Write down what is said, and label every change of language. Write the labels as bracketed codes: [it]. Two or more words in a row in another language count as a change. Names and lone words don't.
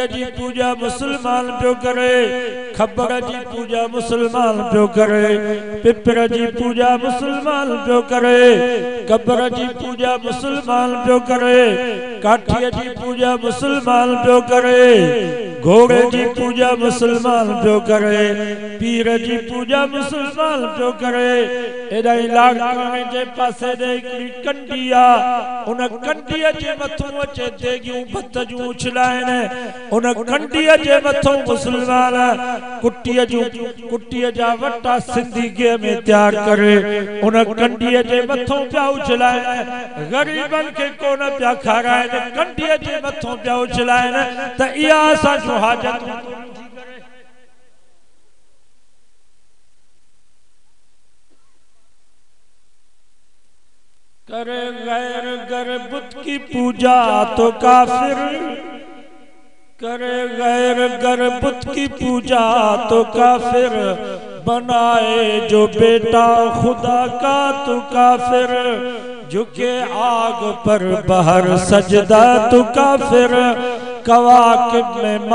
[sd] जी पूजा मुसलमान पियो करे खबर जी पूजा मुसलमान पियो करे पिपर जी पूजा मुसलमान पियो करे कबर जी पूजा मुसलमान पियो करे काठीअ जी पूजा मुसलमान पियो करे घोड़े जी पूजा मुसलमान पियो करे पीर जी पूजा मुसलमान पियो करे एडा इलाके जे पासे दे हिकड़ी कंडी आ उन कंडीअ जे मथों अचे देगियूं भत जूं उछलाइन उन कंडीअ जे मथों मुसलमान कुट्टीअ जा वटा सिंधी में तैयार करे उन कंडीअ जे मथों पिया उछलाइन गरीबन के कोन पिया खाराइन कंडीअ जे मथों पिया उछलाइन त इहा असांजो हाजत [ur] کرے غیر گر بت کی پوجا تو کافر کرے غیر گر بت کی پوجا تو کافر بنائے جو بیٹا خدا کا تو کافر جھکے آگ پر باہر سجدہ تو کافر کواکب میں